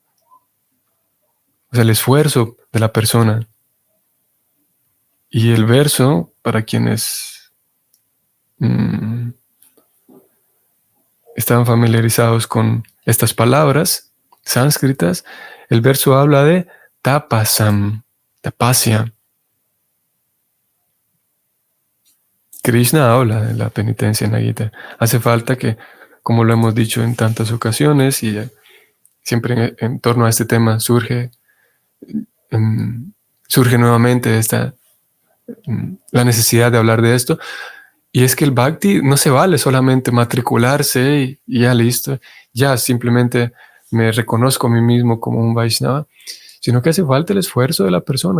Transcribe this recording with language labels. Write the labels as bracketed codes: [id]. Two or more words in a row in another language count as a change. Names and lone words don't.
[es] O sea, el esfuerzo de la persona. Y el verso, para quienes están familiarizados con estas palabras sánscritas, el verso habla de tapasam, tapasya. Krishna habla de la penitencia en la Gita. Hace falta que, como lo hemos dicho en tantas ocasiones, y siempre en torno a este tema surge nuevamente la necesidad de hablar de esto, y es que el Bhakti no se vale solamente matricularse y ya listo, ya simplemente me reconozco a mí mismo como un Vaishnava, sino que hace falta el esfuerzo de la persona.